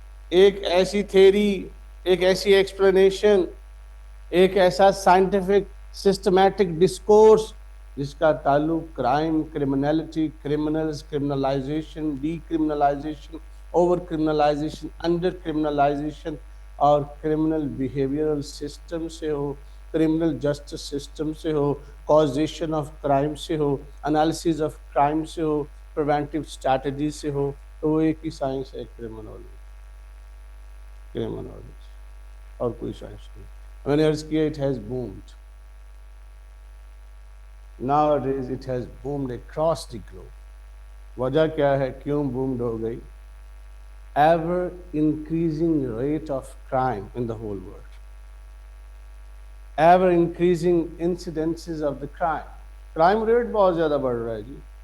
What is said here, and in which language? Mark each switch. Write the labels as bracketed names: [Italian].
[Urdu] ایک ایسی تھیری، ایک ایسی ایکسپلینیشن، ایک ایسا سائنٹیفک سسٹمیٹک ڈسکورس جس کا تعلق crime, کرمنلٹی، criminals, کرمنلائزیشن، D کرمنلائزیشن، over کرمنلائزیشن، under کرمنلائزیشن اور کرمنل بیہیویئرل سسٹم سے ہو، کرمنل جسٹس سسٹم سے ہو، کازیشن آف کرائم سے ہو، انالیسز آف کرائم سے ہو، پریونٹیو اسٹریٹجی سے ہو. تو وہ ایک ہی سائنس ہے، کرمنالوجی اور کوئی سائنس نہیں. میں نے عرض کیا [English] it has boomed. Nowadays it has boomed across the globe. [Urdu] وجہ کیا ہے کیوں boomed ہو گئی؟ [English] Ever increasing rate of crime in the whole world. Ever increasing incidences of the crime. [Urdu] Crime rate بہت زیادہ بڑھ رہا ہے جی.